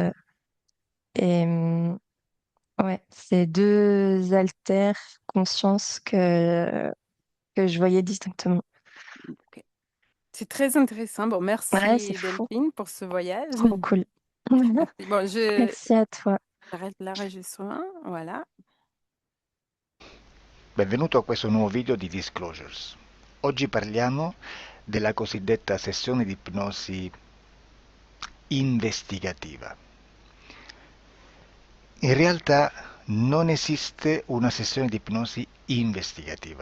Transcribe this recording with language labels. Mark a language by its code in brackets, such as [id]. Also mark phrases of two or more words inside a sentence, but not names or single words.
[fr] Ouais, c'est deux altères conscience que je voyais distinctement. Ok. C'est très intéressant. Bon, Ouais, c'est merci fou. Delphine pour ce voyage. Trop cool. Merci. Bon, je Merci à toi. arrête l'enregistrement. Voilà. [it] Benvenuto a questo nuovo video di Disclosures. Oggi parliamo della cosiddetta sessione di ipnosi investigativa. In realtà non esiste una sessione di ipnosi investigativa.